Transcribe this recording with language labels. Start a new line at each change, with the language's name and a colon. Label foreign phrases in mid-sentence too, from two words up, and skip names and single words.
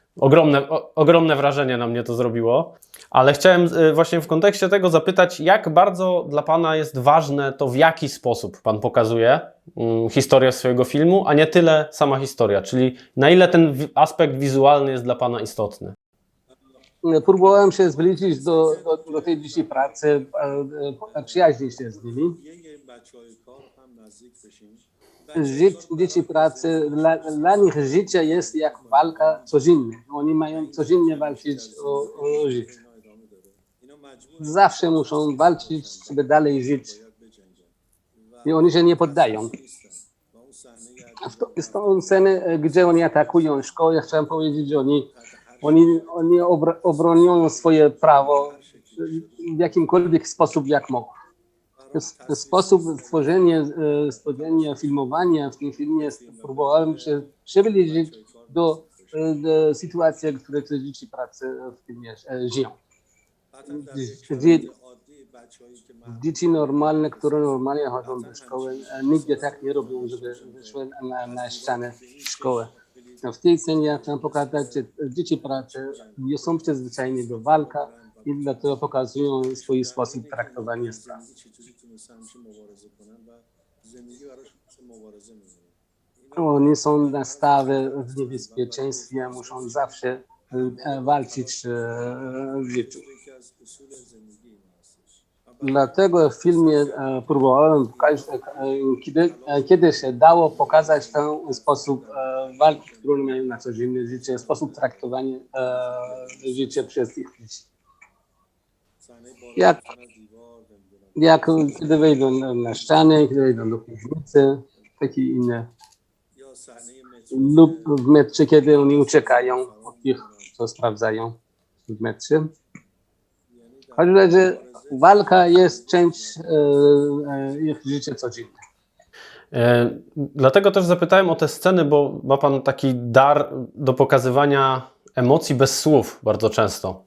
Polish: Ogromne wrażenie na mnie to zrobiło, ale chciałem właśnie w kontekście tego zapytać, jak bardzo dla pana jest ważne to, w jaki sposób pan pokazuje historię swojego filmu, a nie tyle sama historia, czyli na ile ten aspekt wizualny jest dla pana istotny. Próbowałem się zbliżyć do tej dzieci pracy, przyjaźnić się z nimi.
Persian: یه بچه‌های کار هم نزدیک بشیم.
Polish: Dzieci pracy, dla nich życie jest jak walka codziennie. Oni mają codziennie walczyć o życie.
Persian: اینا ادامه داره. اینا مجبور
Polish: Zawsze muszą walczyć, żeby dalej żyć
Persian: باید بجنگن.
Polish: i oni się nie poddają.
Persian: نیستن. و اون صحنه
Polish: W tą scenę, gdzie oni atakują szkołę, chciałem powiedzieć, że oni obronią swoje prawo w jakimkolwiek sposób, jak mogą. Sposób stworzenia filmowania w tym filmie próbowałem się przybliżyć do sytuacji, w której te dzieci pracy w filmie żyją. Dzieci normalne, które normalnie chodzą do szkoły, nigdy tak nie robią, żeby wyszły na ścianę szkoły. W tej scenie ja chciałem pokazać, że dzieci pracy nie są przyzwyczajeni do walki i dlatego pokazują swój sposób traktowania spraw.
Persian: چجوری تونستن همیشه مبارزه کنن و زندگی براشون مثل مبارزه میمونه.
Polish: Oni są nastawy w niebezpieczeństwie, muszą zawsze walczyć w życiu.
Persian: یکی از اصول زندگی اینا هستش.
Polish: Dlatego w filmie próbowałem, kiedy się dało, pokazać ten sposób walki, którą mają na codzienne życie, sposób traktowania życia przez ich dzieci.
Persian: صحنه
Polish: Jak,
Persian: بالا از دیوار نمیدونم.
Polish: jak kiedy wejdą na ścianę, kiedy wejdą do piwnicy, takie inne.
Persian: یا صحنه مترو
Polish: Lub w metrze, kiedy oni uciekają od tych, co sprawdzają w metrze.
Persian: یعنی
Polish: W każdym razie walka jest część ich życia codziennego. Dlatego też zapytałem o te sceny, bo ma pan taki dar do pokazywania emocji bez słów bardzo często.